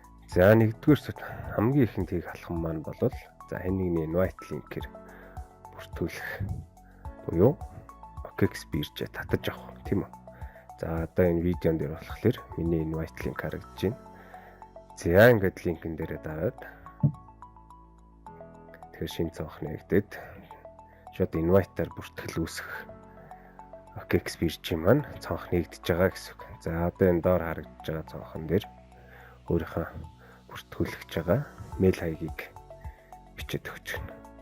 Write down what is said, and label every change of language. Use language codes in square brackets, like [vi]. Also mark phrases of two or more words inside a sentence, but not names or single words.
[mn] За нэгдүгээр хамгийн ихэнд хийх алхам маань бол за энийг [en] invite link- [mn] ээр бүртгүүлэх буюу OKX биржээ татаж авах тийм үү. За одоо энэ видеон дээр болохоор миний [en] invite link [mn] харагдаж байна. За ингээд линкэн дээрээ дараад тэгэхээр шинэ цонх нэгдээд шууд invite-аар бүртгэл үүсгэх OKX биржийн маань цонх нэгдэж байгаа гэсэн үг. За одоо энэ доор харагдаж байгаа цонхон дээр өөрийнхөө бүртгүүлж байгаа мэйл хаягийг бичиж өгч байна.